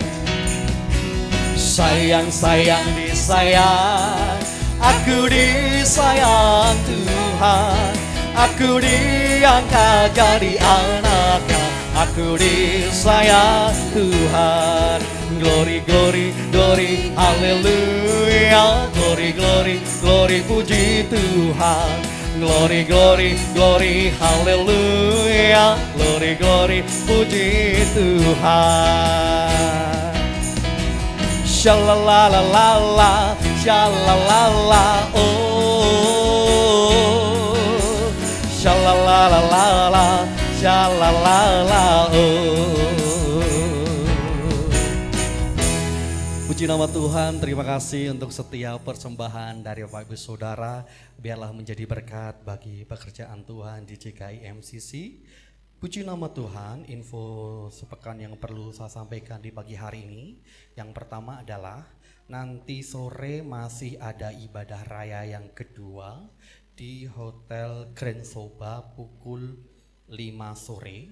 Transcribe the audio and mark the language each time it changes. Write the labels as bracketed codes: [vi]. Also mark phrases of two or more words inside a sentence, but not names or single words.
[id] Sayang-sayang disayang, aku disayang Tuhan. Aku diangkat jadi anaknya, aku disayang Tuhan. [en] Glory, glory, glory, haleluya. Glory, glory, glory, [id] puji Tuhan. [en] Glory, glory, glory, haleluya. Glory, glory, [id] puji Tuhan. Shalalalala, shalalala, oh. Shalalalala, shalalala, oh. Puji nama Tuhan, terima kasih untuk setiap persembahan dari Bapak Ibu Saudara. Biarlah menjadi berkat bagi pekerjaan Tuhan di GKI MCC. Puji nama Tuhan, info sepekan yang perlu saya sampaikan di pagi hari ini. Yang pertama adalah nanti sore masih ada ibadah raya yang kedua di Hotel Grand Soba pukul 5 sore.